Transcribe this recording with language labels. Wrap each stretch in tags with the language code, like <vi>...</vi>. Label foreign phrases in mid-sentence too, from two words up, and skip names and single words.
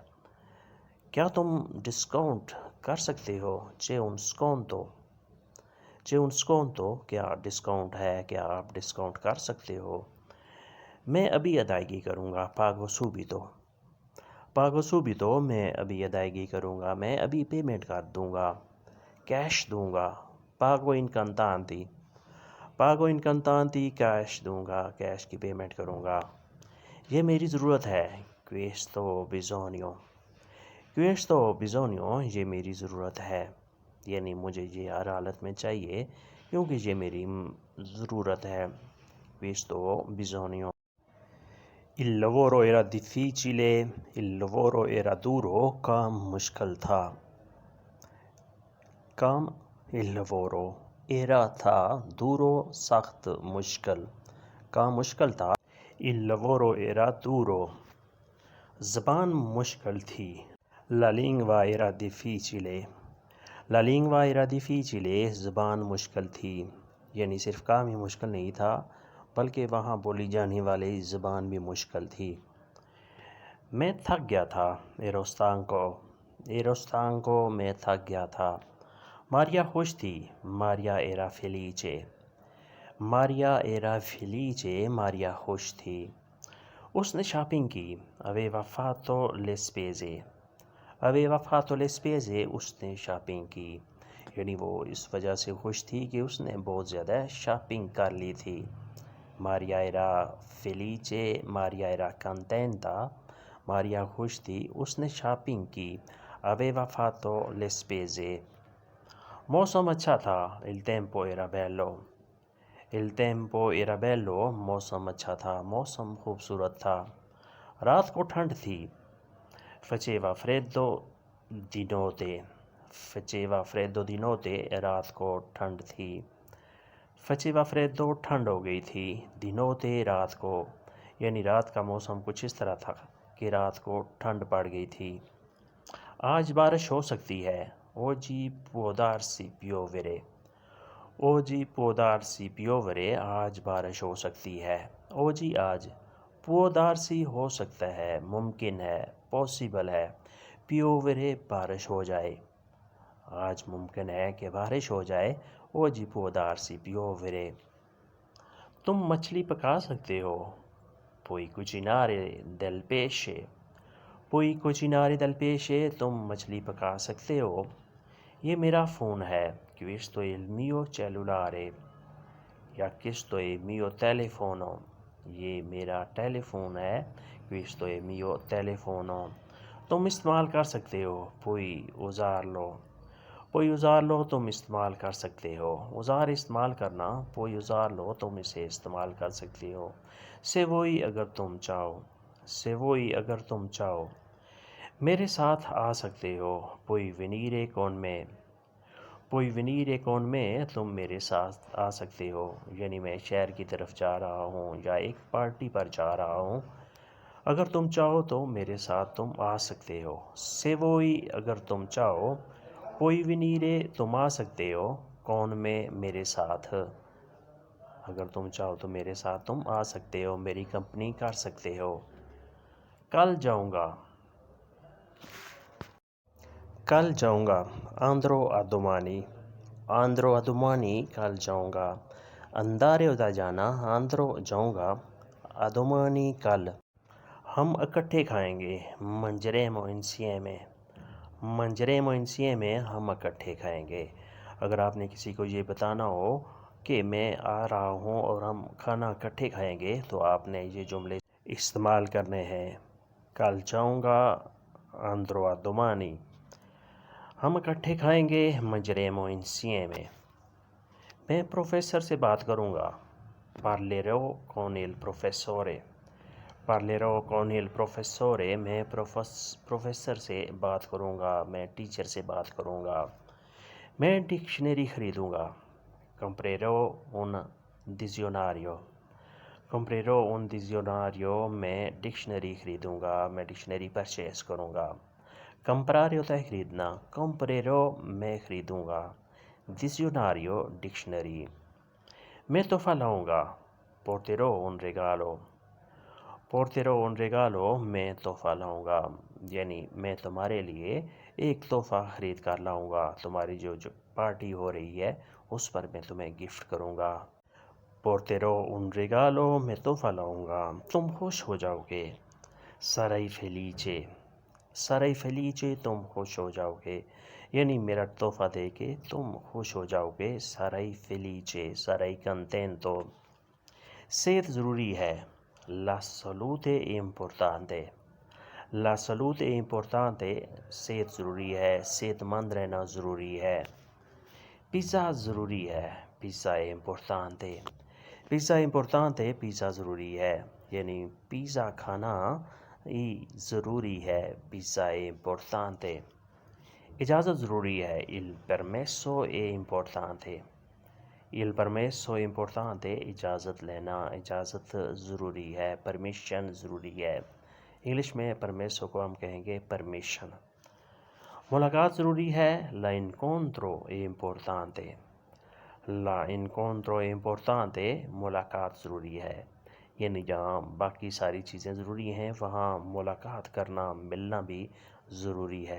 <ur>کیا تم ڈسکاؤنٹ کر سکتے ہو؟</ur> <it>c'è un sconto، c'è un sconto،</it> <ur>کیا ڈسکاؤنٹ ہے، کیا آپ ڈسکاؤنٹ کر سکتے ہو؟ میں ابھی ادائیگی کروں گا،</ur> <it>pago subito، pago subito،</it> <ur>میں ابھی ادائیگی کروں گا، میں ابھی پیمنٹ کر دوں گا، کیش دوں گا،</ur> <it>pago in contanti، pago in contanti،</it> <ur>کیش دوں گا، کیش کی پیمنٹ کروں گا۔ یہ میری ضرورت ہے،</ur> <it>questo bisogno، questo bisogno،</it> <ur>یہ میری ضرورت ہے، یعنی مجھے یہ ہر حالت میں چاہیے کیونکہ یہ میری ضرورت ہے۔</ur> <it>questo bisogno۔ il lavoro era difficile، il lavoro era duro،</it> <ur>کام مشکل تھا، کام</ur> <it>il lavoro era</it> <ur>تھا، duro سخت، مشکل، کام مشکل تھا،</ur> <it>il lavoro era duro۔</it> <ur>زبان مشکل تھی،</ur> <it>la lingua era difficile، la lingua era difficile،</it> <ur>زبان مشکل تھی، یعنی صرف کام ہی مشکل نہیں تھا بلکہ وہاں بولی جانے والی زبان بھی مشکل تھی۔ میں تھک گیا تھا،</ur> <it>ero stanco، ero stanco،</it> <ur>میں تھک گیا تھا۔ ماریا خوش تھی،</ur> <it>ماریا era felice، ماریا era felice،</it> <ur>ماریا خوش تھی۔ اس نے شاپنگ کی،</ur> <it>aveva fatto le spese، aveva fatto le spese،</it> <ur>اس نے شاپنگ کی، یعنی وہ اس وجہ سے خوش تھی کہ اس نے بہت زیادہ شاپنگ کر لی تھی۔</ur> <it>ماریا era felice، ماریا era contenta،</it> <ur>ماریا خوش تھی، اس نے شاپنگ کی،</ur> <it>aveva fatto le spese۔</it> <ur>موسم اچھا تھا،</ur> <it>il tempo era bello، il tempo era bello،</it> <ur>موسم اچھا تھا، موسم خوبصورت تھا۔ رات کو ٹھنڈ تھی،</ur> <it>faceva freddo di notte، faceva freddo di notte،</it> <ur>رات کو ٹھنڈ تھی۔</ur> <it>faceva freddo،</it> <ur>ٹھنڈ ہو گئی تھی،</ur> <it>di notte،</it> <ur>رات کو، یعنی رات کا موسم کچھ اس طرح تھا کہ رات کو ٹھنڈ پڑ گئی تھی۔ آج بارش ہو سکتی ہے،</ur> <it>oggi può darsi piovere، oggi può darsi piovere،</it> <ur>آج بارش ہو سکتی ہے، oggi آج،</ur> <it>può darsi</it> <ur>ہو سکتا ہے، ممکن ہے، possible ہے، piovere بارش ہو جائے، آج ممکن ہے کہ بارش ہو جائے،</ur> <it>oggi può darsi piovere۔</it> <ur>تم مچھلی پکا سکتے ہو،</ur> <it>puoi cucinare del pesce، puoi cucinare del pesce،</it> <ur>تم مچھلی پکا سکتے ہو۔ یہ میرا فون ہے،</ur> <it>questo è il mio cellulare، یا questo è il mio telefono،</it> <ur>یہ میرا ٹیلی فون ہے،</ur> <it>questo è il mio telefono۔</it> <ur>تم استعمال کر سکتے ہو،</ur> <it>puoi usarlo، puoi usarlo،</it> <ur>تم استعمال کر سکتے ہو، اوزار استعمال کرنا،</ur> <it>puoi usarlo،</it> <ur>تم اسے استعمال کر سکتے ہو۔</ur> <it>se vuoi،</it> <ur>اگر تم چاہو،</ur> <it>se vuoi،</it> <ur>اگر تم چاہو۔ میرے ساتھ آ سکتے ہو،</ur> <it>puoi venire con me، puoi venire con me،</it> <ur>تم میرے ساتھ آ سکتے ہو، یعنی میں شہر کی طرف جا رہا ہوں یا ایک پارٹی پر جا رہا ہوں، اگر تم چاہو تو میرے ساتھ تم آ سکتے ہو۔</ur> <it>se vuoi،</it> <ur>اگر تم چاہو،</ur> <it>puoi venire،</it> <ur>تم آ سکتے ہو،</ur> <it>con me،</it> <ur>میرے ساتھ، اگر تم چاہو تو میرے ساتھ تم آ سکتے ہو، میری کمپنی کر سکتے ہو۔ کل جاؤں گا، کل جاؤں گا</ur> <it>andrò domani andrò domani</it> <ur>کل جاؤں گا اندارے اودا جانا آندرو جاؤں گا ادومانی کل ہم اکٹھے کھائیں گے</ur> <it>mangeremo insieme</it> <ur>میں ہم اکٹھے کھائیں گے. اگر آپ نے کسی کو یہ بتانا ہو کہ میں آ رہا ہوں اور ہم کھانا اکٹھے کھائیں گے تو آپ نے یہ جملے استعمال کرنے ہیں. کل جاؤں گا</ur> <it>andrò domani,</it> <ur>ہم اکٹھے کھائیں گے</ur> <it>mangeremo insieme</it> <ur>में। میں پروفیسر سے بات کروں گا</ur> <it>parlerò con il professore parlerò con il professore</it> <ur>میں پروفیسر سے بات کروں گا، میں ٹیچر سے بات کروں گا. میں ڈکشنری خریدوں گا</ur> <it>comprerò un dizionario comprerò un dizionario</it> <ur>میں ڈکشنری خریدوں گا، میں ڈکشنری پرچیز کروں گا. comprare ہوتا ہے خریدنا، comprerò میں خریدوں گا، dizionario ڈکشنری. میں تحفہ لاؤں گا</ur> <it>porterò un regalo</it> <ur>میں تحفہ لاؤں گا، یعنی میں تمہارے لیے ایک تحفہ خرید کر لاؤں گا. تمہاری جو پارٹی ہو رہی ہے اس پر میں تمہیں گفٹ کروں گا.</ur> <it>porterò un regalo</it> <ur>میں تحفہ لاؤں گا، تم خوش ہو جاؤ گے.</ur> <it>sarai felice</it> <ur>تم خوش ہو جاؤ گے، یعنی میرا تحفہ دے کے تم خوش ہو جاؤ گے.</ur> <it>sarai felice sarai contento।</it> <ur>صحت ضروری ہے</ur> <it>la salute è importante</it> <ur>صحت ضروری ہے، صحت مند رہنا ضروری ہے. پیزا ضروری ہے</ur> <it>pizza è importante</it> <ur>پیزا ضروری ہے، یعنی پیزا کھانا ہی ضروری ہے,</ur> <it>pizza è importante.</it> <ur>اجازت ضروری ہے</ur> <it>il permesso è importante</it> <ur>اجازت لینا، اجازت ضروری ہے، پرمیشن ضروری ہے. انگلش میں پرمیسو کو ہم کہیں گے پرمیشن. ملاقات ضروری ہے</ur> <it>la incontro è importante</it> <ur>ملاقات ضروری ہے، یعنی جہاں باقی ساری چیزیں ضروری ہیں وہاں ملاقات کرنا، ملنا بھی ضروری ہے.</ur>